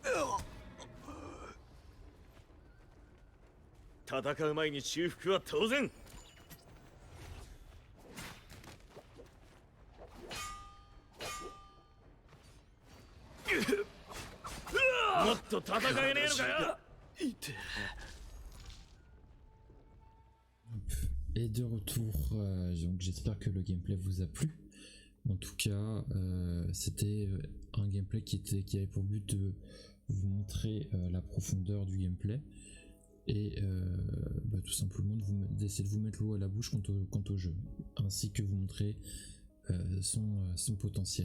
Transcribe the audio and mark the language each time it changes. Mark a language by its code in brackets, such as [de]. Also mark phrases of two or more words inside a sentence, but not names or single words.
[ja] 戦う前に修復は当然。もっと戦えねえのかよ。 [fr] Et de retour, donc j'espère que le gameplay vous a plu. En tout cas, c'était un gameplay qui avait pour but de vous montrer la profondeur du gameplay et tout simplement d'essayer de vous mettre l'eau à la bouche quant au jeu, ainsi que vous montrer son potentiel.